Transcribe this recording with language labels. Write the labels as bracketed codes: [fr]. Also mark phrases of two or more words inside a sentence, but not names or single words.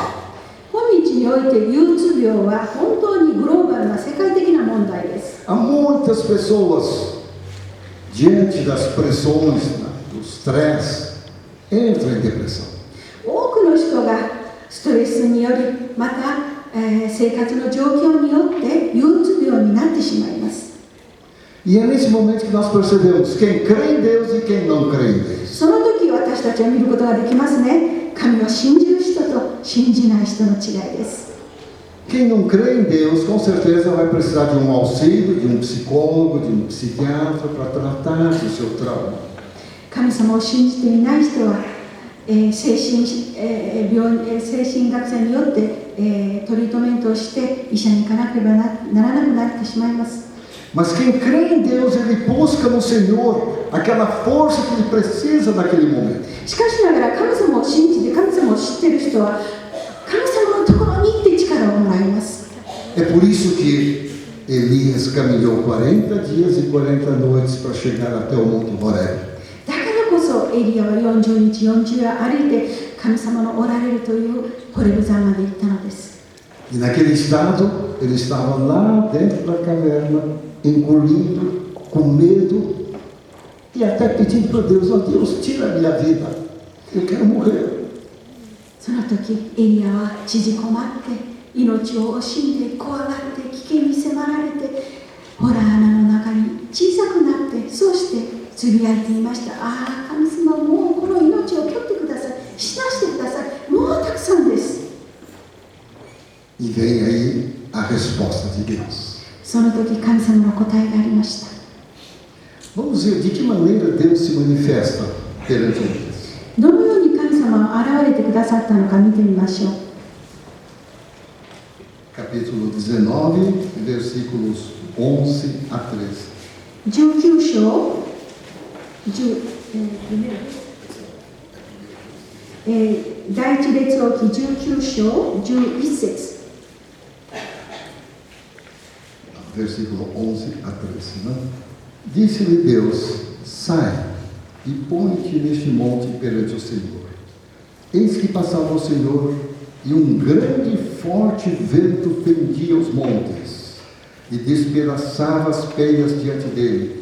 [ja] 今日において憂鬱病は本当にグローバルな世界的な問題です。 [pt] Há muitas pessoas, diante das pressões, do stress, entram em depressão. [ja] 多くの人がストレスにより、また、生活の状況によって憂鬱病になってしまいます。 [pt] E é nesse momento que nós percebemos quem crê em Deus e quem não crê em Deus. [ja] その時私たちは見ることができますね。神を信じる人と信じない人の違いです。 [pt] Quem não crê em Deus, com certeza vai precisar de um auxílio, de um psicólogo, de um psiquiatra para tratar do seu trauma. [ja] 神様を信じていない人は、精神学者によって、トリートメントをして医者に行かなければならなくなってしまいます。 [pt] Mas quem crê em Deus, ele busca no Senhor aquela força que ele precisa naquele momento. [ja] しかしながら神様を信じて神様を知っている人は神様のところに行って力をもらいます。 [pt] É por isso que Elias caminhou 40 dias e 40 noites para chegar até o Monte Horeb. [ja] だからこそエリアは40日40夜歩いて神様のおられるというホレブ山まで行ったのです。 [pt] E naquele estado, ele estava lá dentro da caverna, engolindo, com medo, e até pedindo para Deus: ó Deus, tira a minha vida, eu quero morrer. [ja] その時エリアは縮こまって命を惜しんで怖がって危険に迫られてホラー穴の中に小さくなってそうしてつぶやいていました。ああ神様もうこの命を取ってください、死なしてください、もうたくさんです。 [pt] E vem aí a resposta de Deus. [ja] その時神様の答えがありました。 [pt] Vamos ver de que maneira Deus se manifesta perante Elias. [ja] どのように神様は現れてくださったのか見てみましょう。 [pt] Capítulo 19, versículos 11 a 13. [ja] 19 章第一列王記19章11節 [pt] Versículo 11 a 13. Né? Disse-lhe Deus: sai e põe-te neste monte perante o Senhor. Eis que passava o Senhor, e um grande e forte vento fendia os montes, e despedaçava as penhas diante dele.